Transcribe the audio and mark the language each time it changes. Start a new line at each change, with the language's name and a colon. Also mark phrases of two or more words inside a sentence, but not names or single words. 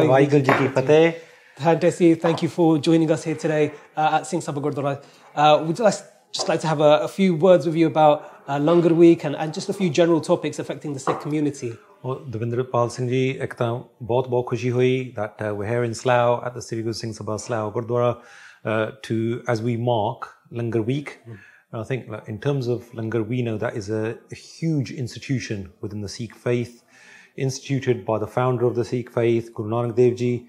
Punjabi: ਵਾਹਿਗੁਰੂ ਜੀ ਕੀ ਫ਼ਤਿਹ.
English: Dhesi, thank you for joining us here today at Singh Sabha Gurdwara. We'd just like to have a few words with you about Langar Week and just a few general topics affecting the Sikh community. Well, Dawinderpal Singh Ji,
Punjabi: ਇੱਕ ਤਾਂ ਬਹੁਤ ਖੁਸ਼ੀ ਹੋਈ
English: that we're here in Slough at the Sri Guru Singh Sabha Slough Gurdwara as we mark Langar Week. And I think in terms of Langar, we know that is a huge institution within the Sikh faith, instituted by the founder of the Sikh faith, Guru Nanak Dev Ji.